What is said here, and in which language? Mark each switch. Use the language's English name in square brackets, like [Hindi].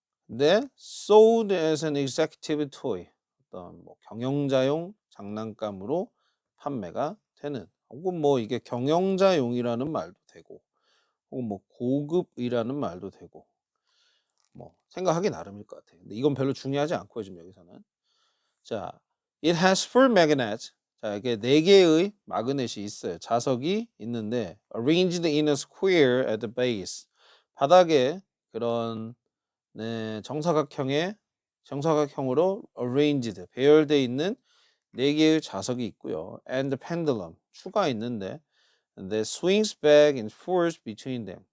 [English] 근데 sold as an executive toy. [Korean] 어떤 뭐 경영자용 장난감으로 판매가 되는. 혹은 뭐 이게 경영자용이라는 말도 되고, 혹은 뭐 고급이라는 말도 되고, 뭐 생각하기 나름일 것 같아요. 근데 이건 별로 중요하지 않고요, 지금 여기서는. [English] 자, it has four magnets. [Korean] 자, 이게 네 개의 마그넷이 있어요. 자석이 있는데 [English] arranged in a square at the base. [Korean] 바닥에 그런 네, 정사각형으로 arranged 배열되어 있는 네 개의 자석이 있고요. [English] and the pendulum [Korean] 추가 있는데 [English] that swings back and forth between them.